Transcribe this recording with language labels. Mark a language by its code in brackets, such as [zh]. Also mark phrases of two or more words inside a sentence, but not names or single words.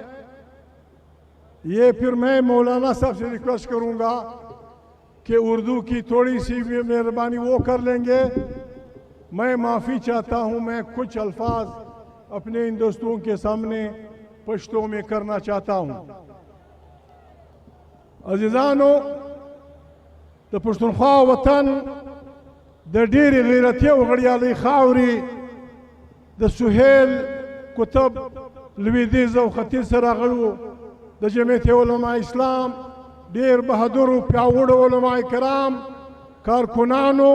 [ur] یہ پھر میں مولانا صاحب سے ریکویسٹ کروں گا کہ اردو کی تھوڑی سی مہربانی وہ کر لیں گے. میں معافی چاہتا ہوں، میں کچھ الفاظ اپنے ان دوستوں کے سامنے پشتو میں کرنا چاہتا ہوں. [ps] عزیزانو، د پښتونخوا وطن د ډېرې غیرتي او غړیالۍ خاورې د سهیل کتب لویدیځ او ختیځ سره راغلو د جمعیت علماء اسلام ډېر بهادرو پیاوړو علماء کرام کارکنانو.